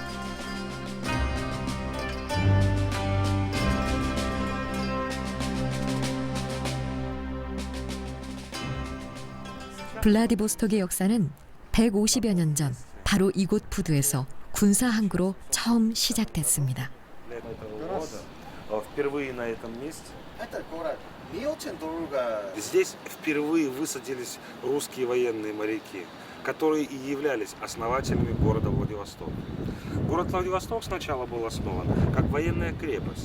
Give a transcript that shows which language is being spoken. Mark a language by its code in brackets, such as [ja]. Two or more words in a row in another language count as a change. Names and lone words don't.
[ko] 블라디보스톡의 역사는 150여 년 전 바로 이곳 부두에서 군사항구로 처음 시작됐습니다. [ru] Впервые на этом месте. Это город не очень дорого. Здесь впервые высадились русские военные моряки, которые и являлись основателями города Владивосток. Город Владивосток сначала был основан как военная крепость.